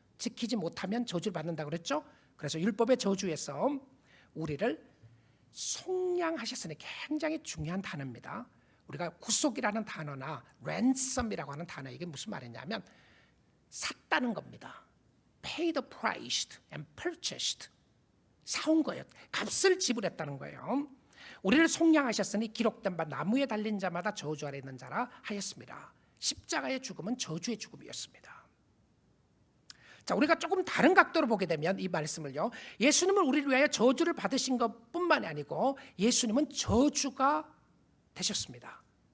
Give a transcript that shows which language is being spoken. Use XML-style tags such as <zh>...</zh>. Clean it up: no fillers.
<ko>지키지 못하면 저주를 받는다고 그랬죠? 그래서 율법의 저주에서 우리를 속량하셨으니, 굉장히 중요한 단어입니다. 우리가 구속이라는 단어나 ransom이라고 하는 단어, 이게 무슨 말이냐면 샀다는 겁니다.</ko> <en>Pay the price and purchased.</en> <ko>사온 거예요. 값을 지불했다는 거예요. 우리를 속량하셨으니 기록된 바 나무에 달린 자마다 저주 아래 있는 자라 하였습니다. 십자가의 죽음은 저주의 죽음이었습니다. 자, 우리가 조금 다른 각도로 보게 되면 이 말씀을요, 예수님은 우리를 위하여 저주를 받으신 것뿐만이 아니고 예수님은 저주가 되셨습니다.</ko>